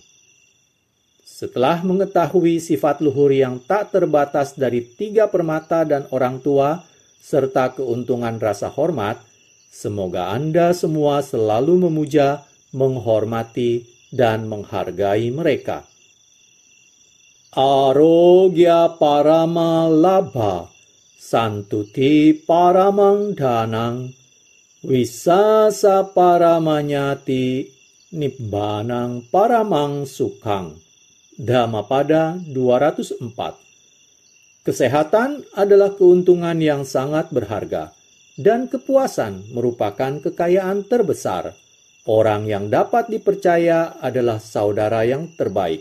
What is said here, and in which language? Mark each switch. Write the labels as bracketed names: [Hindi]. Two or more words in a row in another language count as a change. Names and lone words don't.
[Indonesian] Setelah mengetahui sifat luhur yang tak terbatas dari 3 permata dan orang tua, serta keuntungan rasa hormat, semoga Anda semua selalu memuja, menghormati, dan menghargai mereka. [Pali] Arogya parama labha, santuti paramang dhanang, wisasa paramanyati, nibbanang paramang sukhang. [Indonesian] Dhammapada 204. Kesehatan adalah keuntungan yang sangat berharga, dan kepuasan merupakan kekayaan terbesar. Orang yang dapat dipercaya adalah saudara yang terbaik.